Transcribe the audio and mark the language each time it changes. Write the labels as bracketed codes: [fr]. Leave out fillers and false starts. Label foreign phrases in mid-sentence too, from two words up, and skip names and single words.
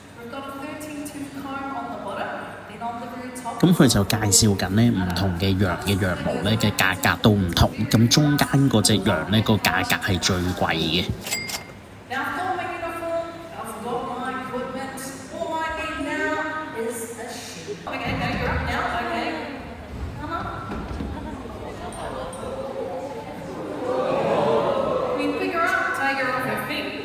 [en] got a 13-tooth comb on the bottom, then on the very top. [yue] 咁佢就介紹緊呢唔同嘅羊嘅羊毛呢嘅價格都唔同，咁中間嗰隻羊呢個價格係最貴嘅。 [en] Now I've got my uniform, I've got my equipment. All I need now is a sheep. Okay, no, you're up now. Okay. Come on. We pick her up, take her off her feet.